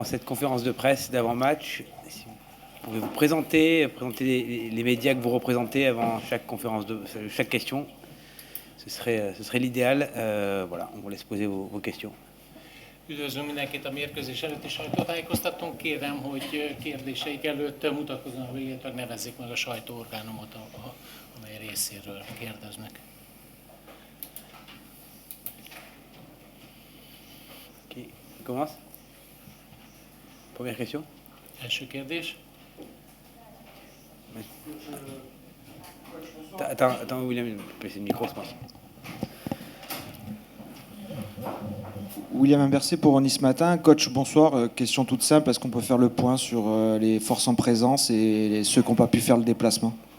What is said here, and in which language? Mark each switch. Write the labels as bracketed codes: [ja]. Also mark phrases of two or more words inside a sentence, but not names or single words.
[fr] Dans cette conférence de presse d'avant-match, si vous pouvez vous présenter les médias que vous représentez avant chaque question, ce serait l'idéal. Voilà, on vous laisse poser vos questions. [hu] Üdvözlünk mindenkit a mérkőzés előtti sajtótájékoztatón. Kérem, hogy kérdéseik előtt mutatkozzanak be, illetve nevezzék meg a sajtóorgánumot, amely részéről kérdeznek. [fr] Qui commence? Première question. [hu] Első kérdés. [fr] Attends, William, c'est le micro, je pense. William Imbercé pour Nice Matin. Coach, bonsoir. Question toute simple, est-ce qu'on peut faire le point sur les forces en présence et ceux qui n'ont pas pu faire le déplacement?